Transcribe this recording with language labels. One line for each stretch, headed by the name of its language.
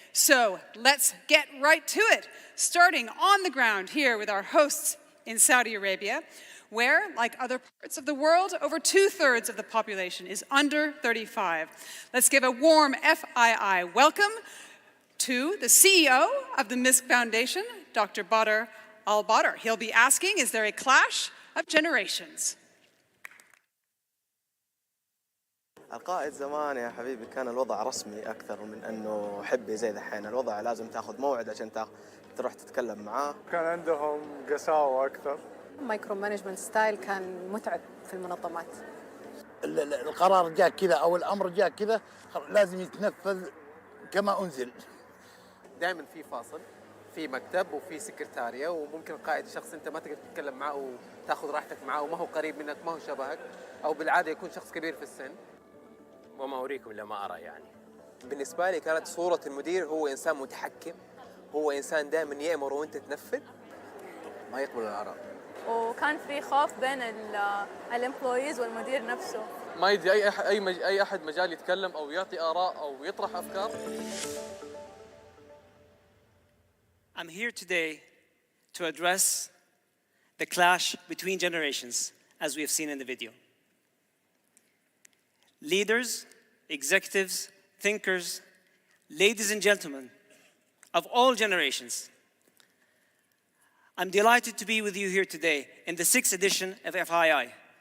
English: So let's get right to it, starting on the ground here with our hosts in Saudi Arabia, where, like other parts of the world, over 2/3 of the population is under 35. Let's give a warm FII welcome to the CEO of the MISC Foundation, Dr. Badr Al-Badr. He'll be asking, is there a clash of generations?
Arabic: القائد زمان يا حبيبي كان الوضع رسمي أكثر من أنه حبي زي دحين. الوضع لازم تاخذ موعد عشان تروح تتكلم معاه. كان عندهم قساوة أكثر. مايكرو مانجمنت ستايل كان متعب في المنظمات. القرار جاء كذا أو الأمر جاء كذا لازم يتنفذ كما أنزل. دائما في فاصل، في مكتب وفي سكرتارية، وممكن القائد شخص أنت ما تقدر تتكلم معه وتاخذ راحتك معه وما هو قريب منك، ما هو شبهك، أو بالعادة يكون شخص كبير في السن. وما أريكم إلا ما أرى يعني. بالنسبة لي كانت صورة المدير هو إنسان متحكم، هو إنسان دائما يأمر وأنت تنفذ، ما يقبل الآراء. وكان في خوف بين الامبلويز والمدير نفسه. ما يدي أي أحد مجال يتكلم أو يعطي آراء أو يطرح أفكار.
English: I'm here today to address the clash between generations, as we have seen in the video. Leaders, executives, thinkers, ladies and gentlemen of all generations, I'm delighted to be with you here today in the 6th edition of FII.